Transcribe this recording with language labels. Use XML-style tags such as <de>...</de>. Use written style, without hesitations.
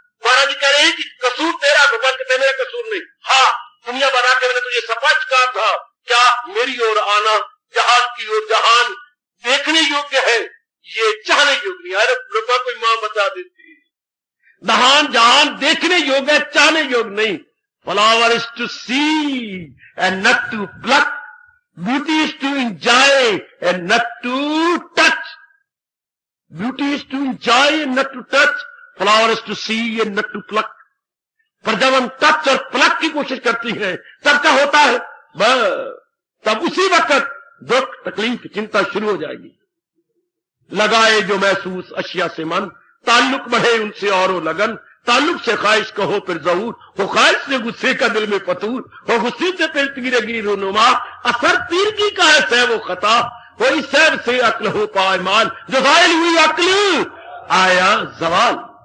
<hi>महाराज जी कह रहे हैं कि कसूर तेरा, भगवान कहते हैं मेरा कसूर नहीं। हाँ, दुनिया बना के मैंने तुझे स्पष्ट कहा था, क्या मेरी ओर आना, जहान की ओर, जहान देखने योग्य है, ये चाहने योग्य नहीं। अरे प्रभा कोई मां बता देती, जहान देखने योग्य है, चाहने योग्य नहीं।</hi> <en>Flower is to see and not to pluck. Beauty is to enjoy and not to touch. Beauty is to enjoy and not to touch. Flower is to see and not to pluck.</en> <hi>पर जब हम touch और plug की कोशिश करती हैं, तब क्या होता है? बस तब उसी वक्त दुख, तकलीफ, चिंता शुरू हो जाएगी। लगाए जो महसूस अशिया से मन, ताल्लुक बढ़े उनसे और वो लगन, ताल्लुक से ख्वाहिश कहो फिर जहूर, हो ख्वाहिश से गुस्से का दिल में फतूर, हो गुस्से से फिर तीर गिरी रोनुमा, असर तीर की का है सह वो खता, हो इस सैर से अक्ल हो पाए माल, जो घायल हुई अक्ल आया जवाल।</hi>